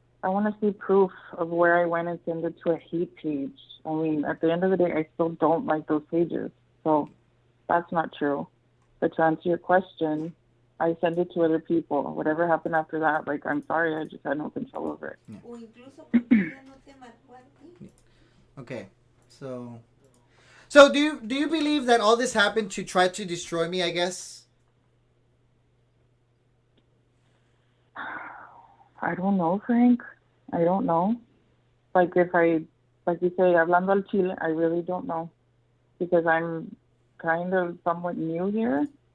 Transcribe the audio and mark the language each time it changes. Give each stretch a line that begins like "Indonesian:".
English: I want to see proof of where I went and send it to a hate page. I mean, at the end of the day, I still don't like those pages. So that's not true. But to answer your question, I send it to other people. Whatever happened after that, like, I'm sorry, I just had no control over it.
Spanish: O incluso porque ella no te marcó a ti.
English: Okay, so do you believe that all this happened to try to destroy me? I guess. I don't know, Frank. I don't know. Like you say,
Spanish: hablando al Chile,
English: I really don't know, because I'm kind of somewhat new here.